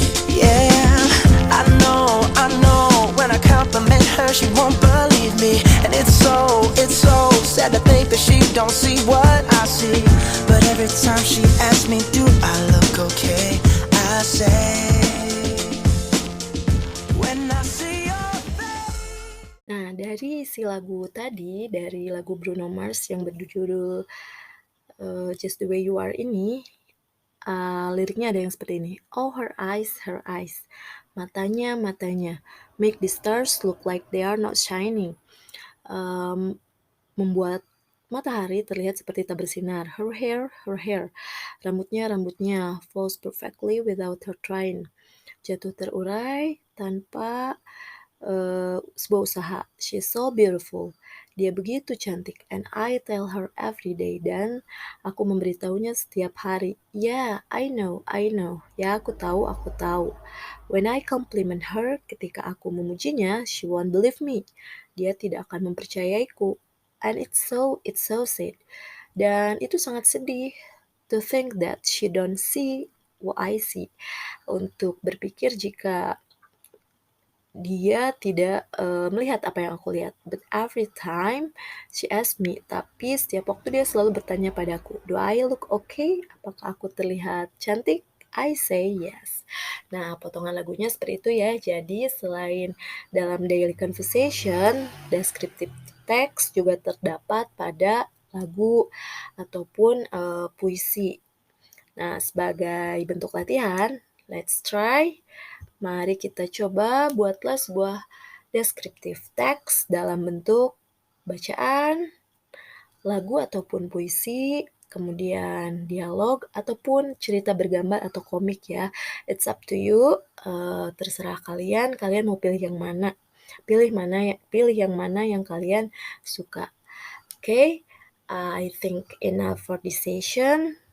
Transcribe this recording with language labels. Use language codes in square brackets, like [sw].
[en] Yeah, I know, when I compliment her, she won't believe me. And it's so sad to think that she don't see what I see. But every time she asks me, do I look okay? I say, when I see your face. [id] Nah, dari si lagu tadi, dari lagu Bruno Mars yang berjudul Just the Way You Are ini, liriknya ada yang seperti ini. [en] Oh, her eyes, [id] matanya, [en] make the stars look like they are not shining. [id] Membuat matahari terlihat seperti tak bersinar. [en] Her hair, [id] rambutnya [en] falls perfectly without her trying. [id] Jatuh terurai tanpa sebuah usaha. [en] She's so beautiful. [id] Dia begitu cantik. [en] And I tell her every day. [id] Dan aku memberitahunya setiap hari. [en] Yeah, I know. [id] Ya, aku tahu. [en] When I compliment her, [id] ketika aku memujinya, [en] she won't believe me. [id] Dia tidak akan mempercayaiku. [en] And it's so sad. [id] Dan itu sangat sedih [en] to think that she don't see what I see. [id] Untuk berpikir jika dia tidak melihat apa yang aku lihat. [en] But every time she asks me, [id] tapi setiap waktu dia selalu bertanya padaku, [en] do I look okay? [id] Apakah aku terlihat cantik? [en] I say yes. [id] Nah, potongan lagunya seperti itu ya. Jadi selain dalam [en] daily conversation, [id] descriptive text juga terdapat pada lagu ataupun puisi. Nah, sebagai bentuk latihan, [en] let's try. [id] Mari kita coba buatlah sebuah descriptive text dalam bentuk bacaan, lagu ataupun puisi, kemudian dialog, ataupun cerita bergambar atau komik ya. [en] It's up to you, [id] terserah kalian mau pilih yang mana. Pilih yang mana yang kalian suka. [en] Okay, I think enough for this session.